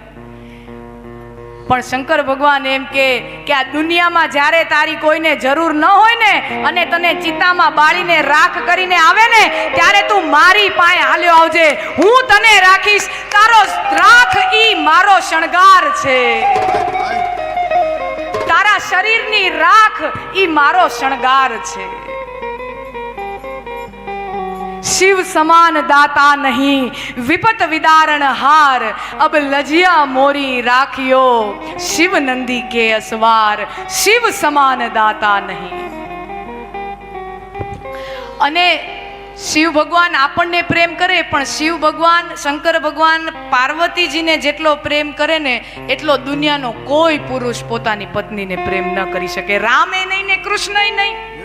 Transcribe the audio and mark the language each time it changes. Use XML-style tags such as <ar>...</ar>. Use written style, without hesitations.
<gu>પણ શંકર ભગવાન એમ કે આ દુનિયામાં જ્યારે તારી કોઈને જરૂર ન હોય ને અને તને ચિતામાં બાળીને રાખ કરીને આવે ને ત્યારે તું મારી પાસે હાલ્યો આવજે, હું તને રાખીશ, તારો રાખ ઈ મારો શણગાર છે, તારા શરીરની રાખ ઈ મારો શણગાર છે.</gu> <hi>शिव समान दाता नहीं विपत विदारण हार, अब लजिया मोरी राखियो शिव नंदी के असवार, शिव समान दाता नहीं.</hi> <gu>અને શિવ ભગવાન આપણને પ્રેમ કરે, પણ શિવ ભગવાન શંકર ભગવાન પાર્વતીજીને જેટલો પ્રેમ કરે ને એટલો દુનિયાનો કોઈ પુરુષ પોતાની પત્નીને પ્રેમ ન કરી શકે. રામે નહીં ને કૃષ્ણય નહીં.</gu>